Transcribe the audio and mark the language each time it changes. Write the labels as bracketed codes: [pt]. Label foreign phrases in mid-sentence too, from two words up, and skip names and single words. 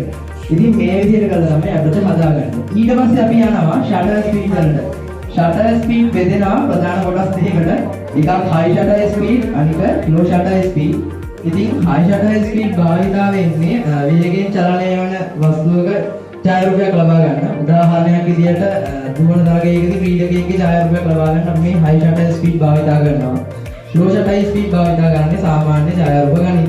[si] ඉතින් මේ විදිහට කළා තමයි ඇපරචර් හදාගන්නේ. ඊට පස්සේ අපි යනවා [en] shutter speed [si] වලට. [en] shutter speed [si] බෙදෙනවා ප්‍රධාන කොටස් දෙකකට. [en] එකක් high shutter speed අනික low shutter speed. [si] ඉතින් [en] high shutter speed [si] භාවිතා වෙන්නේ වේගයෙන් චලනය වන වස්තුවක ඡායාරූපයක් ලබා ගන්න. උදාහරණයක් විදිහට දුවන තරගයකදී ක්‍රීඩකයෙක්ගේ ඡායාරූපයක් ලබා ගන්න අපි මේ [en] high shutter speed [si] භාවිතා කරනවා. [en] low shutter speed [si] භාවිතා කරන්නේ සාමාන්‍ය ඡායාරූප ගණිතී.